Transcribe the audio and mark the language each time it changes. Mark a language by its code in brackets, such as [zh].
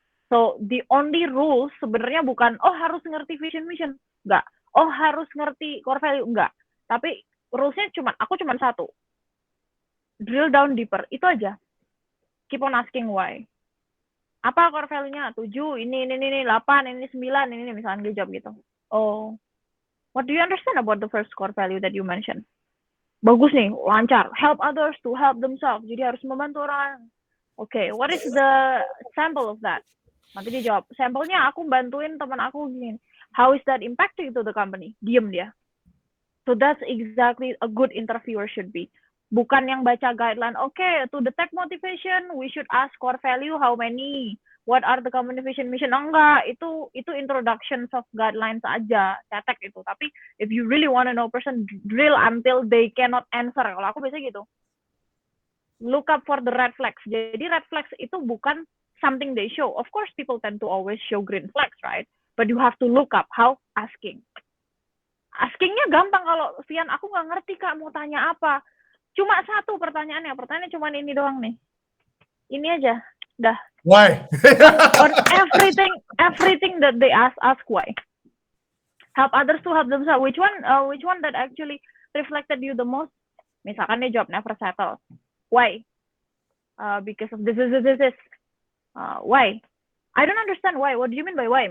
[en] So the only rules [id] sebenarnya bukan harus ngerti vision mission, enggak. Harus ngerti core value, enggak. Tapi rules-nya aku cuma satu. [en] Drill down deeper, [id] itu aja. [en] Keep on asking why. [id] Apa core value-nya? 7, ini 8, ini 9, ini misalnya dia jawab gitu. [en] Oh, what do you understand about the first core value that you mentioned? [id] Bagus nih, lancar. [en] Help others to help themselves. [id] Jadi harus membantu orang. [en] Okay, what is the sample of that? [id] Nanti dia jawab, sampelnya aku bantuin teman aku gini. [en] How is that impacting to the company? [id] Diem dia. [en] So that's exactly a good interviewer should be. [id] Bukan yang baca [en] guideline, okay, to detect motivation, we should ask core value, how many? What are the company vision mission? [id] Enggak, itu [en] introductions of guidelines [id] aja, cetek itu. Tapi [en] if you really want to know person, drill until they cannot answer. [id] Kalau aku biasanya gitu. [en] Look up for the red flags. Jadi red flags [id] itu bukan [en] something they show. Of course, people tend to always show green flags, right? But you have to look up how asking. [id] Askingnya gampang kalau Vian, aku nggak ngerti Kak mau tanya apa. Cuma satu pertanyaannya cuma ini doang nih. Ini aja, dah. [en] Why? Or everything that they ask why. Help others to help themselves. Which one that actually reflected you the most? [id] Misalkan dia jawab [en] never settle. Why? Because of this. Why? I don't understand why. What do you mean by why?